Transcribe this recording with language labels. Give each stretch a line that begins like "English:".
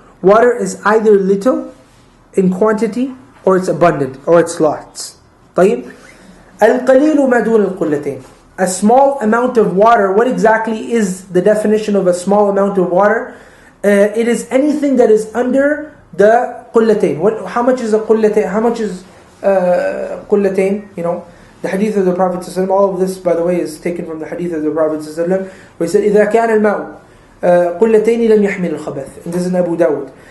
English: Water is either little in quantity, or it's abundant, or it's lots.
Arabic: طيب القليل ما دون القلتين.
English: A small amount of water. What exactly is the definition of a small amount of water? It is anything that is under the قلتين. How much is a قلتين? How much is قلتين? You know, the hadith of the Prophet ﷺ. All of this, by the way, is taken from the hadith of the Prophet ﷺ, where he said,
Arabic: إذا كان الماء قلتين لم يحمل الخبث.
English: And this is in Abu Dawud.